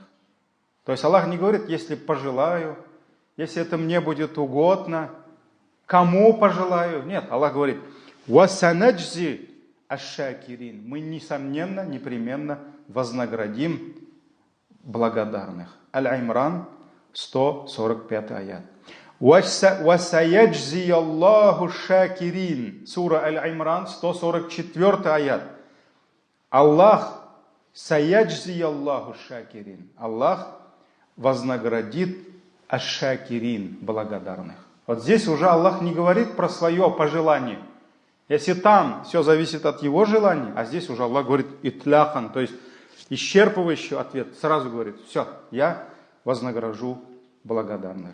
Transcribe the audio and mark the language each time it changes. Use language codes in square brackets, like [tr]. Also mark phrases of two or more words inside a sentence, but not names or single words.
[ru] То есть Аллах не говорит: если пожелаю, если это мне будет угодно, кому пожелаю. Нет, Аллах говорит: [ar] «وسنجزي الشاكرين». [ru] Мы, несомненно, непременно вознаградим благодарных. Аль-Имран, 145 аят. [ar] «وسيجزي الله الشاكرين». [ru] Сура Аль-Имран, 144 аят. [ar] الله، سيجزي الله الشاكرين. [ru] Аллах вознаградит аш-шакирин, благодарных. Вот здесь уже Аллах не говорит про свое пожелание. Если там все зависит от его желания, а здесь уже Аллах говорит итляхан, то есть исчерпывающий ответ. Сразу говорит: все, я вознагражу благодарных.